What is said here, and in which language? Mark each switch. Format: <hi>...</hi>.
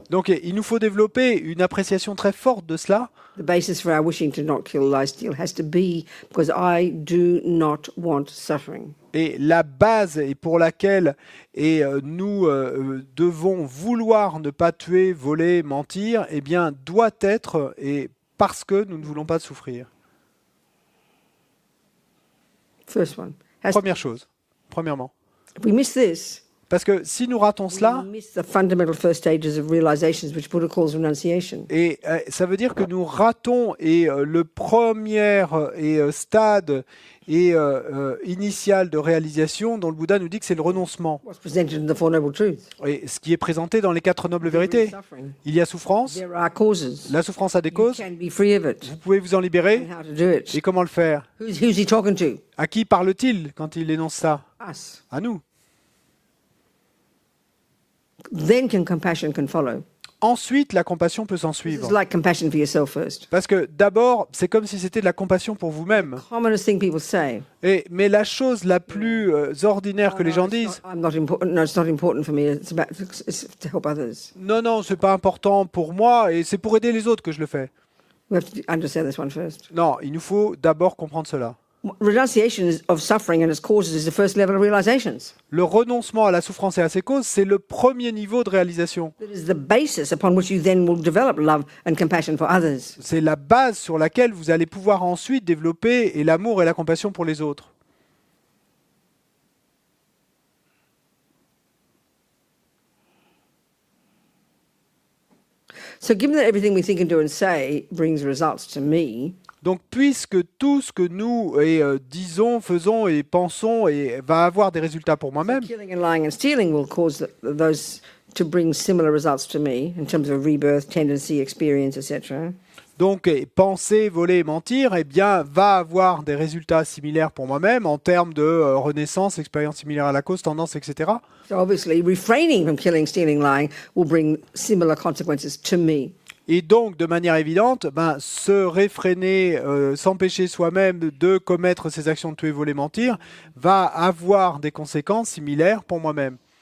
<fr>Donc, il nous faut développer une appréciation très forte de cela.</fr> <en>The basis for our wishing to not kill, lie, steal has to be because I do not want suffering.</en> <fr>Et la base et pour laquelle nous devons vouloir ne pas tuer, voler, mentir, eh bien, doit être parce que nous ne voulons pas souffrir.</fr> <en>First one.</en> <fr>Premièrement.</fr> <en>If we miss this,</en> <fr>parce que si nous ratons cela,</fr> <en>we miss the fundamental first stages of realizations, which Buddha calls renunciation.</en> <fr>Et ça veut dire que nous ratons le premier stade initial de réalisation dont le Bouddha nous dit que c'est le renoncement.</fr> <en>What's presented in the Four Noble Truths.</en> <fr>Et ce qui est présenté dans les 4 nobles vérités. Il y a souffrance.</fr> <en>There are causes.</en> <fr>La souffrance a des</fr> <en>You</en> <fr>causes.</fr> <en>can be free of it.</en> <fr>Vous pouvez vous en libérer.</fr> <en>And how to do it.</en> <fr>Et comment le faire?</fr> <en>Who's he talking to?</en> <fr>À qui parle-t-il quand il énonce ça?</fr> <en>Us.</en> <fr>À nous.</fr> <en>Then compassion can follow.</en> <fr>Ensuite, la compassion peut s'en</fr> <en>This</en> <fr>suivre.</fr> <en>is like compassion for yourself first.</en> <fr>Parce que d'abord, c'est comme si c'était de la compassion pour vous-même.</fr> <en>Commonest thing people say.</en> <fr>Mais la chose la plus ordinaire que les gens disent,</fr> <en>I'm not important. No, it's not important for me. It's to help others.</en> <fr>non, c'est pas important pour moi et c'est pour aider les autres que je le fais.</fr> <en>We have to understand this one first.</en> <fr>Non, il nous faut d'abord comprendre cela.</fr> <en>Renunciation of suffering and its causes is the first level of realizations.</en> <fr>Le renoncement à la souffrance et à ses causes, c'est le premier niveau de réalisation.</fr> <en>That is the basis upon which you then will develop love and compassion for others.</en> <fr>C'est la base sur laquelle vous allez pouvoir ensuite développer l'amour et la compassion pour les autres.</fr> <en>So given that everything we think and do and say brings results to me,</en> <fr>Donc, puisque tout ce que nous disons, faisons et pensons va avoir des résultats pour moi-même,</fr> <en>killing and lying and stealing will cause those to bring similar results to me in terms of rebirth, tendency, experience, etc.</en> <fr>donc penser, voler et mentir, eh bien, va avoir des résultats similaires pour moi-même en termes de renaissance, expérience similaire à la cause, tendance, etc.</fr> <en>So obviously refraining from killing, stealing, lying will bring similar consequences to me.</en> <fr>Et donc, de manière évidente, se réfréner, s'empêcher soi-même de commettre ces actions de tuer, voler, mentir, va avoir des conséquences similaires pour moi-même.</fr>